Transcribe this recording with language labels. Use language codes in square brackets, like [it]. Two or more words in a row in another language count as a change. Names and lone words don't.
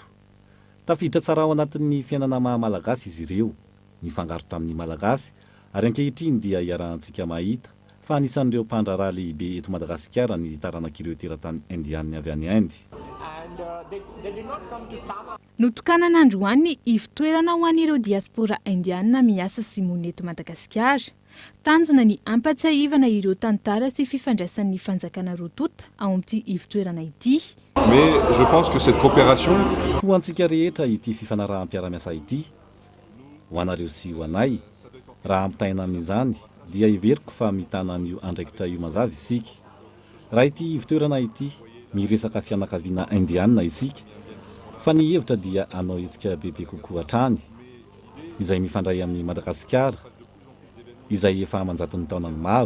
[mg] Tafiditra tsara ao anatin'ny fiainana maha-malagasy izy ireo, nifangaro tamin'ny malagasy ary ankehitriny dia iarahantsika mahita fa anisan'ireo mpandraharaha lehibe eto Madagasikara ny taranak'ireo teratany indiana avy any Inde. Notokanana androany ivitoerana ho an'ireo diaspora indiana miasa sy monina eto Madagasikara. Tanjona ny ampatsiahivana ireo tantara sy fifandraisan'ny fanjakana rotonta ao amin'ity ivitoerana ity. [fr] Mais je pense que cette coopération [mg] ho antsika rehetra ity fifanaraham-piara-miasa ity, ho anareo sy ho anay, raha ampitaina amin'izany dia iveriko fa mitana an'io andraikitra io mazava isika. Raha ity ivitoerana ity miresaka fianakaviana indiana isika, fa ny hevitra dia anao etsika bebe kokoa hatrany izay mifandray amin'ny Madagasikara izay efa manjatony taonany maro.